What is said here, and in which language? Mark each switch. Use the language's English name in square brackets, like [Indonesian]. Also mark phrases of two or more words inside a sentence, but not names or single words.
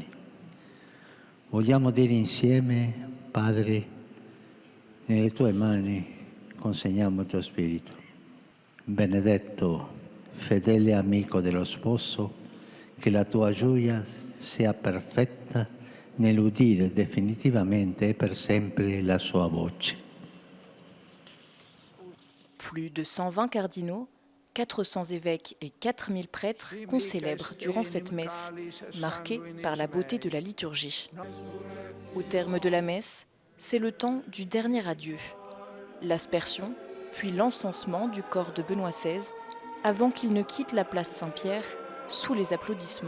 [Italian] Vogliamo dire insieme, Padre, nelle tue mani consegniamo il tuo spirito. Benedetto, fedele amico dello sposo, che la tua gioia sia perfetta nell'udire definitivamente e per sempre la sua voce. [French] Plus de 120 cardinaux, 400 évêques et 4000 prêtres qu'on célèbre durant cette messe, marquée par la beauté de la liturgie. Au terme de la messe, c'est le temps du dernier adieu, l'aspersion, puis l'encensement du corps de Benoît XVI, avant qu'il ne quitte la place Saint-Pierre sous les applaudissements.